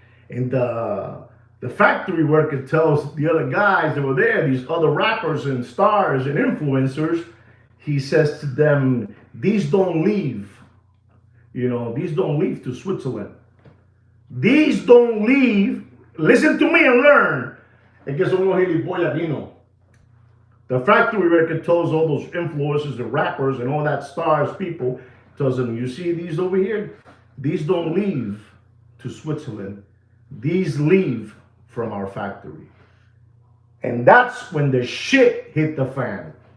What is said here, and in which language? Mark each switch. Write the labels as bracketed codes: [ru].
[en] And the factory worker tells the other guys that were there, these other rappers and stars and influencers, he says to them, these don't leave. These don't leave to Switzerland. These don't leave. Listen to me and learn. [es] Es que son unos gilipollas aquí, no. [en] The factory worker tells all those influencers, the rappers, and all that stars people, tells them, you see these over here? These don't leave to Switzerland. These leave from our factory. And that's when the shit hit the fan.